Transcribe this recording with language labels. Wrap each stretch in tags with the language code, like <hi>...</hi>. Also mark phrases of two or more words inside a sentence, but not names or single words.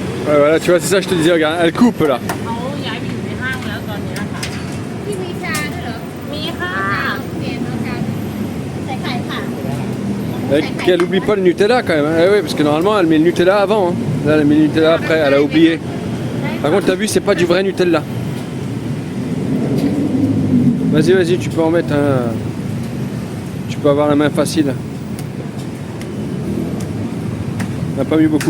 <fr>Ouais, voilà, tu vois, c'est ça que je te disais, regarde, elle coupe là.</fr> <th>เขาย้ายไปอยู่ในห้างแล้วตอนนี้ค่ะ ที่มีชาด้วยเหรอ มีค่ะ เปลี่ยนเอาชาใส่ไข่ค่ะ</th> <fr>Et qu'elle oublie pas le Nutella quand même. Eh oui, parce que normalement elle met le Nutella avant. Hein. Là, elle met le Nutella après, elle a oublié. Par contre, t'as vu, c'est pas du vrai Nutella. Vas-y, vas-y, tu peux en mettre un. Tu peux avoir la main facile. Il n'y en a pas mis beaucoup.</fr>